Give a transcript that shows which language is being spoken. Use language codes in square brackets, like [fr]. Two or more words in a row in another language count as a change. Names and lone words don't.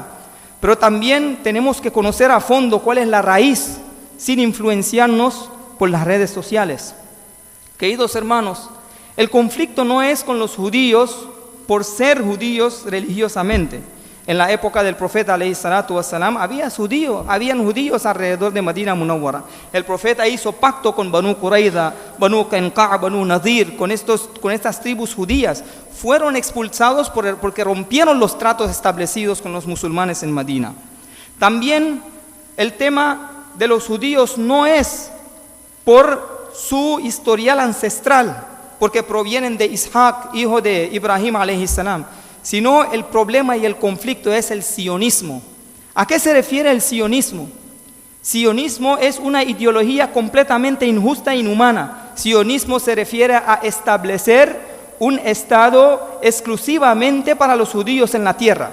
[es] Pero también tenemos que conocer a fondo cuál es la raíz, sin influenciarnos por las redes sociales. Queridos hermanos, el conflicto no es con los judíos por ser judíos religiosamente. En la época del profeta [ar] عليه الصلاة والسلام [es] habían judíos alrededor de Medina Munawwara. El profeta hizo pacto con Banu Qurayza, Banu Qanqa', Banu Nadir, con estas tribus judías. Fueron expulsados porque rompieron los tratos establecidos con los musulmanes en Medina. También el tema de los judíos no es por su historial ancestral, porque provienen de Isaac, hijo de Ibrahim [ar] عليه السلام, [es] sino el problema y el conflicto es el sionismo. ¿A qué se refiere el sionismo? Sionismo es una ideología completamente injusta e inhumana. Sionismo se refiere a establecer un estado exclusivamente para los judíos en la tierra.